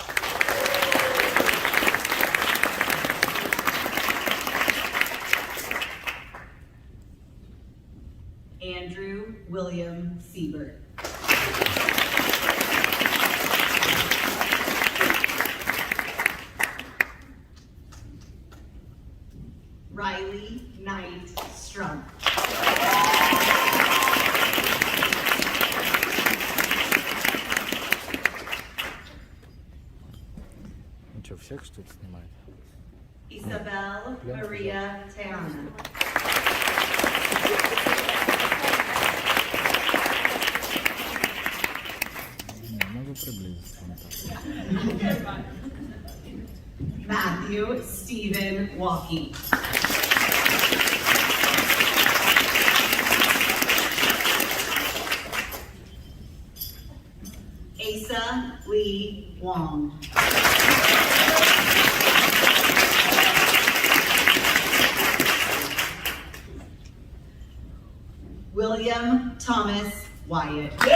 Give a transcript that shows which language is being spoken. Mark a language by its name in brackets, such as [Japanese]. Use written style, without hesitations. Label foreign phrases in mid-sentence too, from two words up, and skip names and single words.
[Russian] Andrew William Siebert. Riley Knight Strump. Ну что, всех что ли снимает? Isabel Maria Teana. Не, могу приблизиться. Вот так. Matthew Stephen Walkie. Asa Lee Wong. William Thomas Wyatt.